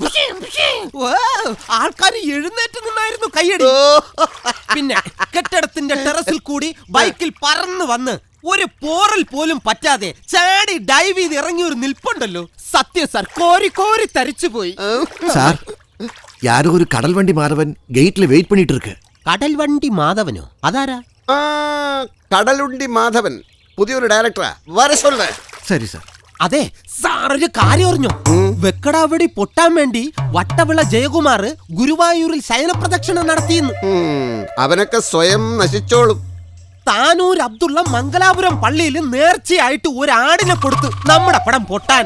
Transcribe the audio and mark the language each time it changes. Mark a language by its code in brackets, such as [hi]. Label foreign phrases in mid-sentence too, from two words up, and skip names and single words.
[ml] ആൾക്കാർ എഴുന്നേറ്റ് നിന്നായിരുന്നു കയ്യടി. പിന്നെ കെട്ടിടത്തിന്റെ ടെറസിൽ കൂടി ബൈക്കിൽ പറന്നു വന്ന് ഒരു പോറൽ പോലും പറ്റാതെ ചാടി ഡൈവ് ചെയ്ത് ഇറങ്ങിയ ഒരു നിൽപ്പുണ്ടല്ലോ, സത്യം സാർ, കോരി കോരി തരിച്ചു പോയി. സാർ, [ta] யாரோ ஒரு கடல் வண்டி மாதவன் கேட்ல வெயிட் பண்ணிட்டு இருக்கு. [ml] കടൽ വണ്ടി മാധവനോ? അതാരാ? കടലുണ്ടി മാധവൻ പുതിയൊരു ഡയറക്ടറാ. [ta] வரச் சொல்லு. சரி சார். [ml] അതെ സാർ, ഒരു കാര്യം അറിഞ്ഞോ? വെക്കടാവടി പൊട്ടാൻ വേണ്ടി വട്ടവിള ജയകുമാർ ഗുരുവായൂരിൽ ശയനപ്രദക്ഷിണം നടത്തിയെന്ന്. അവനൊക്കെ സ്വയം നശിച്ചോളും. താനൂർ അബ്ദുള്ള മംഗലാപുരം പള്ളിയിൽ നേർച്ചയായിട്ട് ഒരാടിനെ കൊടുത്തു നമ്മുടെ പടം പൊട്ടാൻ.